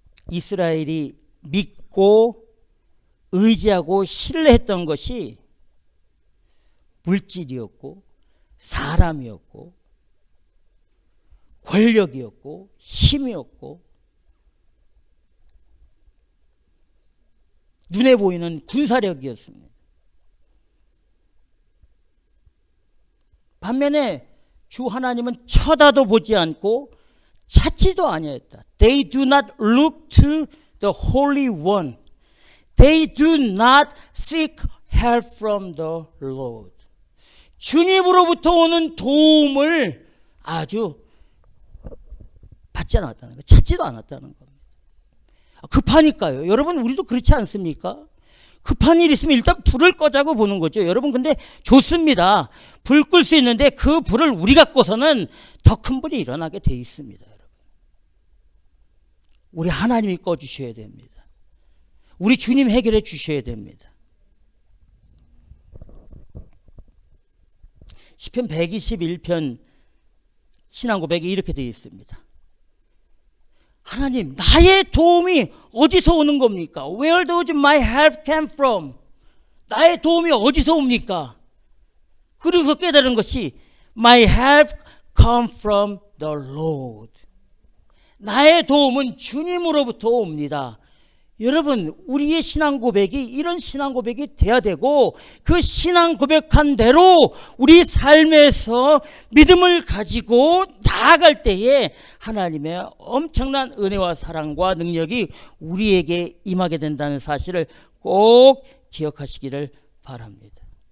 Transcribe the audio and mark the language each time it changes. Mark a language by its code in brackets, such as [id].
[ko] 이스라엘이 믿고 의지하고 신뢰했던 것이 물질이었고 사람이었고 권력이었고 힘이었고 눈에 보이는 군사력이었습니다. 반면에 주 하나님은 쳐다도 보지 않고 찾지도 아니했다. [en] They do not look to the Holy One. They do not seek help from the Lord. [ko] 주님으로부터 오는 도움을 아주 받지 않았다는 거, 찾지도 않았다는 겁니다. 급하니까요. 여러분, 우리도 그렇지 않습니까? 급한 일 있으면 일단 불을 꺼자고 보는 거죠. 여러분, 근데 좋습니다. 불 끌 수 있는데 그 불을 우리가 꺼서는 더 큰 불이 일어나게 돼 있습니다. 여러분, 우리 하나님이 꺼주셔야 됩니다. 우리 주님 해결해 주셔야 됩니다. 시편 121편 신앙 고백이 이렇게 되어 있습니다. 하나님, 나의 도움이 어디서 오는 겁니까? [en] Where does my help come from? [ko] 나의 도움이 어디서 옵니까? 그리고서 깨달은 것이 [en] My help come from the Lord. [ko] 나의 도움은 주님으로부터 옵니다. 여러분, 우리의 신앙 고백이 이런 신앙 고백이 돼야 되고, 그 신앙 고백한 대로 우리 삶에서 믿음을 가지고 나아갈 때에 하나님의 엄청난 은혜와 사랑과 능력이 우리에게 임하게 된다는 사실을 꼭 기억하시기를 바랍니다.